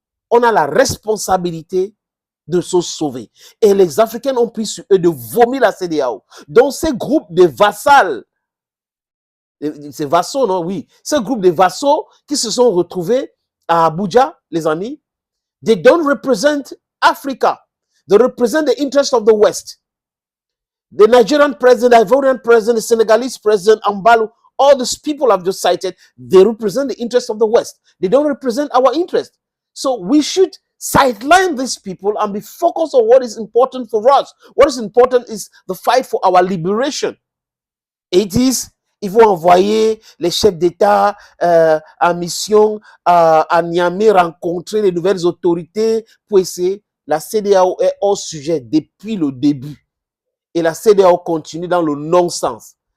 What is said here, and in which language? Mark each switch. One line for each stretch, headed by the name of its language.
French: On a la responsabilité de se sauver. Et les Africains ont pris sur eux de vomir la CEDEAO. Donc ces groupes de vassals, ces vassaux, non, oui, ces groupes de vassaux qui se sont retrouvés à Abuja, les amis,
English: they don't represent Africa. They represent the interests of the West. The Nigerian president, the Ivorian president, the Senegalese president, Ambalu, all these people I've just cited, they represent the interests of the West. They don't represent our interest. So we should sideline these people and be focused on what is important for us. What is important is the fight for our liberation.
French: It is, ils vont envoyer les chefs d'État en mission à Niamey rencontrer les nouvelles autorités pour essayer. La CEDEAO est hors sujet depuis le début. Et la CEDEAO continue dans le non-sens.